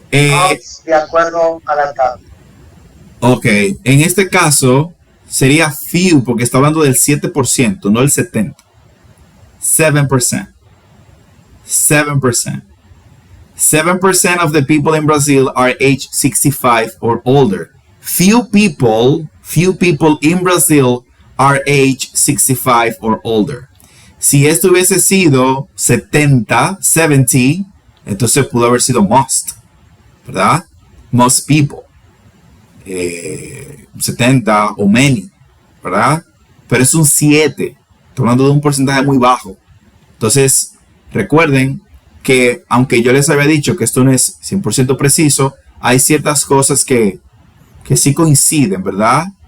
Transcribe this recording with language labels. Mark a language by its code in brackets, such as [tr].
[es] Months, de acuerdo a la tabla. [en] Ok. [es] En este caso sería few porque está hablando del 7%, no el 70%. 7%. [en] 7% of the people in Brazil are age 65 or older. Few people in Brazil are age 65 or older. [es] Si esto hubiese sido 70, entonces pudo haber sido most, ¿verdad? [en] Most people. [es] 70 o many, ¿verdad? Pero es un 7. Estoy hablando de un porcentaje muy bajo. Entonces, recuerden que aunque yo les había dicho que esto no es 100% preciso, hay ciertas cosas que sí coinciden, ¿verdad?